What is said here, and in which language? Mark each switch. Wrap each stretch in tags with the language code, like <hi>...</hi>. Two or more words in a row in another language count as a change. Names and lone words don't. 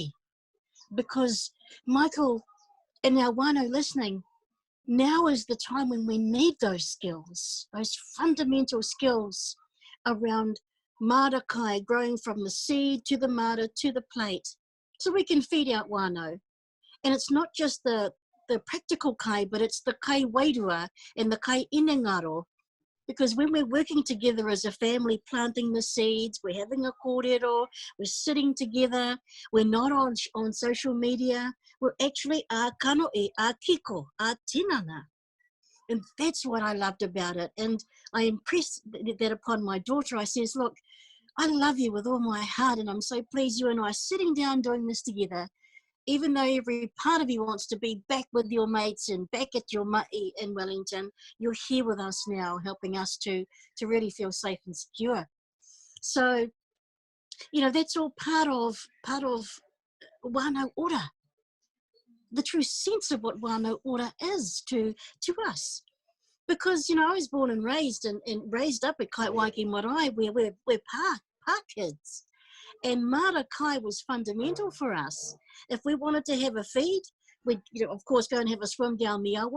<en>Because, Michael, and our whānau listening, now is the time when we need those skills, those fundamental skills around</en> <mi>mara kai,</mi> <en>growing from the seed to the mara to the plate, so we can feed out whānau. And it's not just the practical kai, but it's the</en> <mi>kai wairua</mi> <en>and the</en> <mi>kai inengaro.</mi> <en>Because when we're working together as a family, planting the seeds, we're having a kōrero, we're sitting together, we're not on social media, we're actually a kanoe, a kiko, a tinana. And that's what I loved about it. And I impressed that upon my daughter. I says, look, I love you with all my heart, and I'm so pleased you and I are sitting down doing this together. Even though every part of you wants to be back with your mates and back at your ma'i in Wellington, you're here with us now, helping us to really feel safe and secure. So, you know, that's all part of</en> <mi>whānau ora.</mi> <en>The true sense of what</en> <mi>whānau ora</mi> <en>is to us. Because, you know, I was born and raised and raised up at Kaitwaiki Marae, where we're pa kids. And</en> <mi>mara kai</mi> <en>was fundamental for us. If we wanted to have a feed, we'd, you know, of course, go and have a swim down the awa.</en>